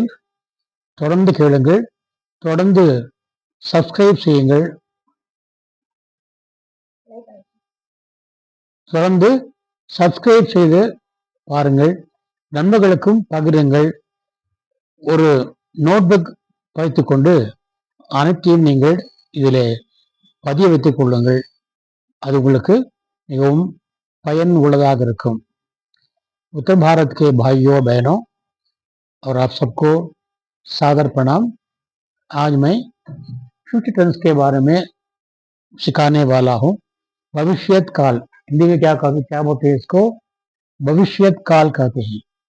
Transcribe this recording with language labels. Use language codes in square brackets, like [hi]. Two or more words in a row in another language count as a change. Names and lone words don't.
[ta] தொடர்ந்து கேளுங்கள், தொடர்ந்து சப்ஸ்கிரைப் செய்யுங்கள், தொடர்ந்து சப்ஸ்கிரைப் செய்து பாருங்கள், நண்பர்களுக்கும் பகிருங்கள். ஒரு நோட்புக் வைத்துக்கொண்டு அனைத்தையும் நீங்கள் இதிலே பதிய வைத்துக் கொள்ளுங்கள். அது உங்களுக்கு மிகவும் பயன் உள்ளதாக இருக்கும். [hi] उत्तर भारत के भाइयों बहनों और आप सबको सादर प्रणाम. आज मैं [en] future tense [hi] के बारे में सिखाने वाला हूँ. भविष्यत काल हिंदी में क्या बोलते हैं इसको? भविष्यत काल कहते हैं.